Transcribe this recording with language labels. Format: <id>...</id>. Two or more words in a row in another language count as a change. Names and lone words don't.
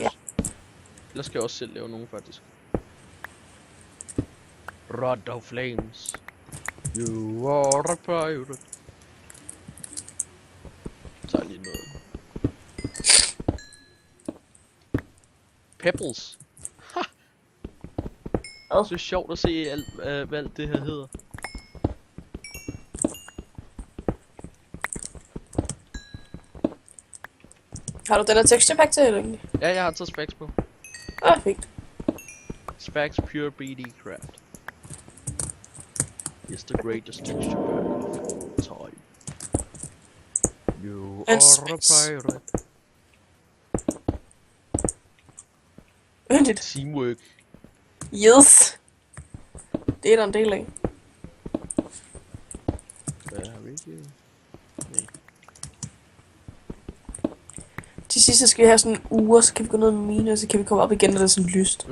<da>Ja. Eller skal jeg også selv lave nogen, faktisk? Roto Flames.</da> <en>You are a pirate.</en> <da>Så lige noget. Pebbles. Ha! Hvad? Så er det sjovt at se alt, hvad alt det her hedder. Har du den her</da> <en>texture pack</en> <da>til, eller ikke? Ja, jeg har taget Spax på. Fint. Spax Pure BD Craft.</da> <en>It's the greatest texture pack of all time. You And are Spax. a pirate.</en> <da>Vent lidt. Teamwork. Yes. Det er der en del af. Hvad har vi ikke? Nej. Til sidst så skal vi have sådan en uge, så kan vi gå ned med mine, og så kan vi komme op igen, når det er sådan lyst.</da>